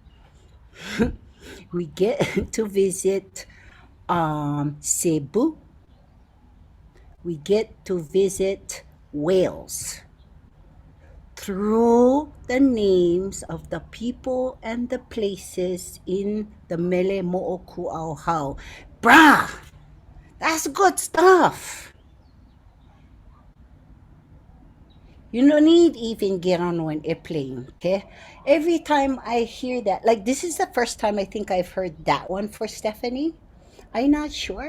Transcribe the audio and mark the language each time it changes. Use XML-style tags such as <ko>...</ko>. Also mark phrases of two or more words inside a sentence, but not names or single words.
<en>We get to visit Cebu. We get to visit Wales through the names of the people and the places in the</en> <haw>mele moʻokūʻauhau.</haw> <en>Brah! That's good stuff. You don't need even get on an airplane, okay? Every time I hear that, like this is the first time I think I've heard that one for Stephanie. I'm not sure.</en>